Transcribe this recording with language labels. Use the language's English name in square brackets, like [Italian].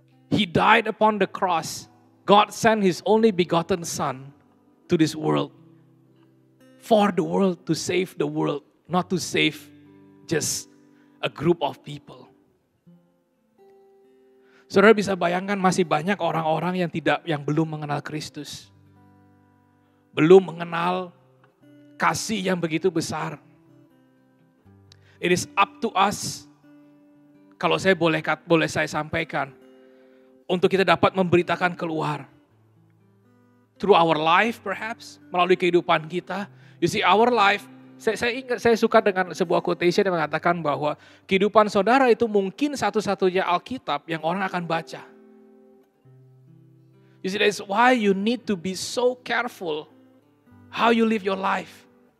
[English] He died upon the cross. God sent His only begotten Son to this world. For the world, to save the world, not to save just a group of people. [Indonesian] Saudara bisa bayangkan masih banyak orang-orang yang belum mengenal Kristus. Belum mengenal kasih yang begitu besar. [English] It is up to us, [Indonesian] kalau saya boleh saya sampaikan, untuk kita dapat memberitakan keluar. [English] Through our life perhaps, [Indonesian] melalui kehidupan kita. [English] You see, our life, [Indonesian] saya suka dengan sebuah quotation yang mengatakan bahwa kehidupan saudara itu mungkin satu-satunya Alkitab yang orang akan baca. [English] You see, that's why you need to be so careful how you live your life.